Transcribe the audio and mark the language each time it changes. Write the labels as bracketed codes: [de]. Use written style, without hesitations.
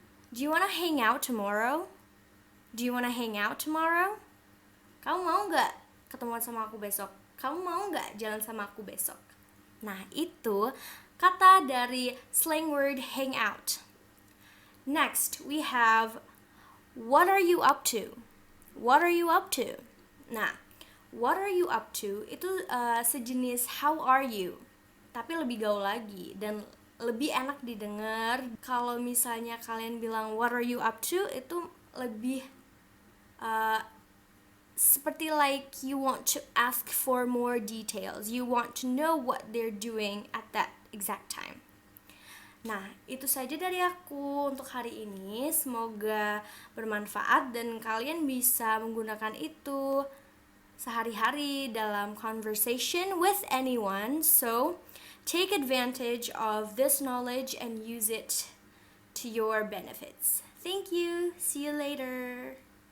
[en] Do you wanna hang out tomorrow? Do you wanna hang out tomorrow? [id] Kamu mau nggak ketemuan sama aku besok? Kamu mau nggak jalan sama aku besok? Nah, itu kata dari slang word hang out. [en] Next, we have what are you up to? What are you up to? Nah, what are you up to itu sejenis how are you, [id] tapi lebih gaul lagi dan lebih enak didengar. Kalau misalnya kalian bilang [en] what are you up to, [id] itu lebih seperti [en] like you want to ask for more details. You want to know what they're doing at that exact time. [id] Nah, itu saja dari aku untuk hari ini. Semoga bermanfaat dan kalian bisa menggunakan itu sehari-hari dalam [en] conversation with anyone. So, take advantage of this knowledge and use it to your benefits. Thank you. See you later.